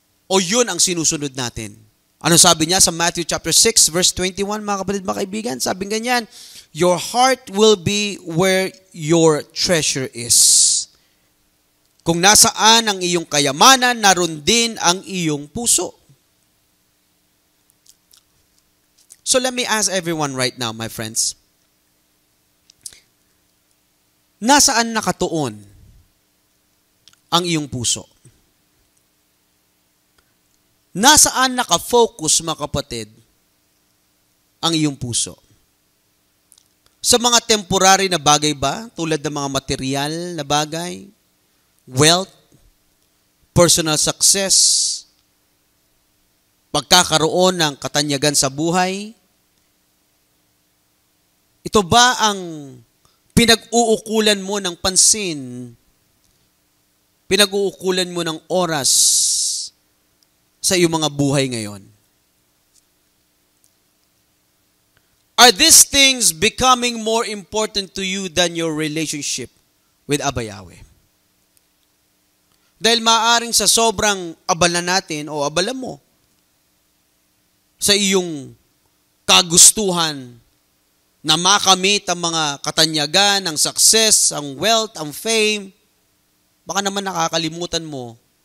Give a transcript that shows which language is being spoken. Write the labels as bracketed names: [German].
[Filipino] O yun ang sinusunod natin. Ano sabi niya sa Matthew chapter 6, verse 21, mga kapatid, mga kaibigan? Sabi ganyan, [English] your heart will be where your treasure is. [Filipino] Kung nasaan ang iyong kayamanan, naroon din ang iyong puso. [English] So let me ask everyone right now, my friends. [Filipino] Nasaan nakatuon ang iyong puso? Nasaan nakafocus, mga kapatid, ang iyong puso? Sa mga temporary na bagay ba? Tulad ng mga material na bagay? Wealth? [English] Personal success? [Filipino] Pagkakaroon ng katanyagan sa buhay? Ito ba ang pinag-uukulan mo ng pansin? Pinag-uukulan mo ng oras sa iyong mga buhay ngayon? [English] Are these things becoming more important to you than your relationship with Abba Yahweh? [Filipino] Dahil maaaring sa sobrang abala natin o abala mo sa iyong kagustuhan na makamit ang mga katanyagan, ang success, ang wealth, ang fame, baka naman nakakalimutan mo